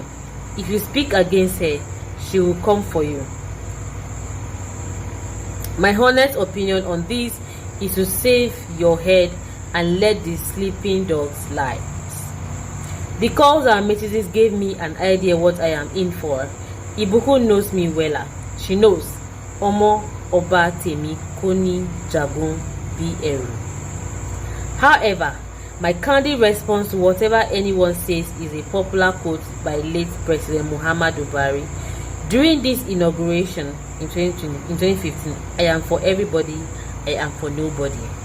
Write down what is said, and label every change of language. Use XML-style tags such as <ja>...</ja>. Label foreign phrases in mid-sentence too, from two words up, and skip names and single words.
<en>If you speak against her, she will come for you. My honest opinion on this is to save your head and let the sleeping dogs lie. The calls and messages gave me an idea what I am in for. Ibukun knows me wella. She knows.</en> <yo>Omo Oba Temi Koni Jagun B.</yo> <en>However, my candid response to whatever anyone says is a popular quote by late President Muhammadu Buhari. During this inauguration in 2015, I am for everybody, I am for nobody.</en>